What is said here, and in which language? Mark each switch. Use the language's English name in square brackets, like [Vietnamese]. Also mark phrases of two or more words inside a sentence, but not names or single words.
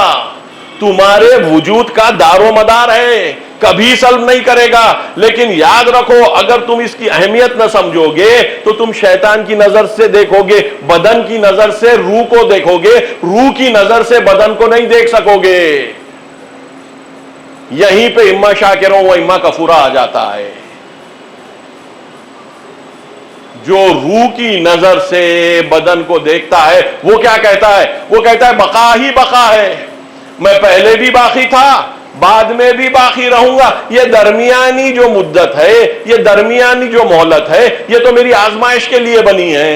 [Urdu] تمہارے وجود کا دار و مدار ہے، کبھی سلب نہیں کرے گا. لیکن یاد رکھو اگر تم اس کی اہمیت نہ سمجھو گے تو تم شیطان کی نظر سے دیکھو گے، بدن کی نظر سے روح کو دیکھو گے، روح کی نظر سے بدن کو نہیں دیکھ سکو گے. یہیں پہ [Arabic] اما شاکروں و اما کفورا [Urdu] آ جاتا ہے. جو روح کی نظر سے بدن کو دیکھتا ہے وہ کیا کہتا ہے؟ وہ کہتا ہے بقا ہی بقا ہے، میں پہلے بھی باقی تھا، بعد میں بھی باقی رہوں گا. یہ درمیانی جو مدت ہے، یہ درمیانی جو مہلت ہے، یہ تو میری آزمائش کے لیے بنی ہے.